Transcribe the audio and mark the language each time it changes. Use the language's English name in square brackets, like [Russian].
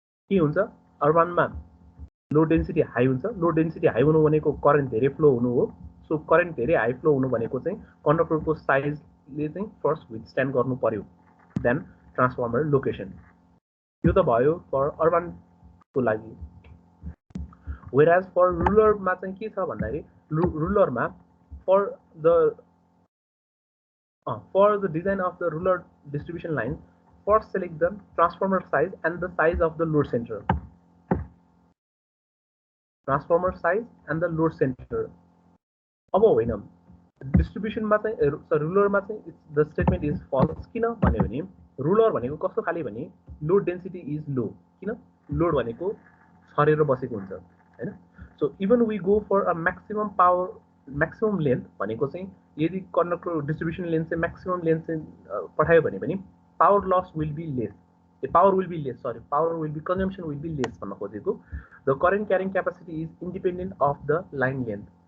[Nepali] के हुन्छ अर्बनमा लो density high हुन्छ लो डेन्सिटी हाई हुनु भनेको करेन्ट धेरै फ्लो हुनु हो सो करेन्ट धेरै हाई फ्लो हुनु भनेको चाहिँ कन्डक्टरको साइजले चाहिँ फर्स्ट विथस्ट्यान्ड गर्नु पर्यो देन ट्रान्सफर्मर लोकेसन यो त भयो फर अर्बनको लागि whereas फर रुरलमा चाहिँ के छ भन्दाखेरि रुरलमा for [English] the design of the rural distribution line, first select the transformer size and the size of the load center. Transformer size and the load center. [Nepali] अब होइन डिस्ट्रिब्युसनमा चाहिँ रुलरमा चाहिँ [English] the statement is false [Nepali] किन भन्यो भने रुलर भनेको कस्तो खाले भने लोड डेन्सिटी इज लो किन लोड भनेको छरेर बसेको हुन्छ हैन [English] so even we go for a maximum power [Nepali] maximum length भनेको चाहिँ यदि कन्डक्टर डिस्ट्रिब्युसन लेन्थ चाहिँ म्याक्सिमम लेन्थ चाहिँ पठायो भने पनि [English] power loss will be less [Nepali] power will be less sorry power will be consumption will be less भन्न खोजेको [English] the current carrying capacity is independent of the line length